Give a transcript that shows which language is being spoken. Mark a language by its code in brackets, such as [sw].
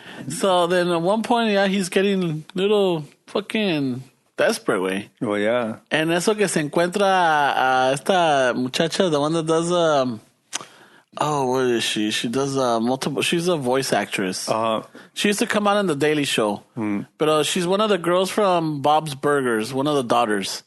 [en] So then at one point, he's getting little fucking desperate, güey. Well, yeah. [es] En eso que se encuentra a esta muchacha, [en] the one that does what is she? She does multiple. She's a voice actress. She used to come out on the Daily Show, but she's one of the girls from Bob's Burgers, one of the daughters.